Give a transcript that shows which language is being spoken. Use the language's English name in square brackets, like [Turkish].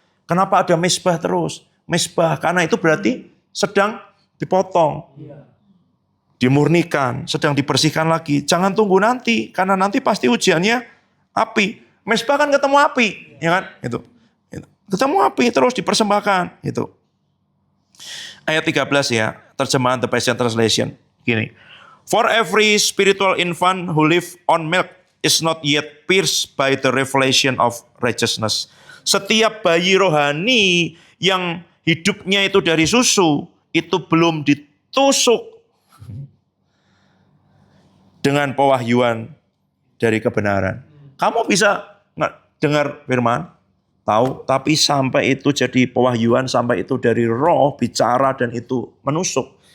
[Indonesian] Kenapa ada mezbah terus? Mezbah karena itu berarti sedang dipotong. Dimurnikan, sedang dibersihkan lagi. Jangan tunggu nanti, karena nanti pasti ujiannya api. Mezbah kan ketemu api, ya kan? Itu. Ketemu api terus dipersembahkan, itu. Ayat 13 ya, terjemahan The Passion Translation. Gini. [English] For every spiritual infant who live on milk is not yet pierced by the revelation of righteousness. [Indonesian] Setiap bayi rohani yang hidupnya itu dari susu, itu belum ditusuk dengan pewahyuan dari kebenaran. Kamu bisa dengar firman, tahu, tapi sampai itu jadi pewahyuan, sampai itu dari roh bicara dan itu menusuk.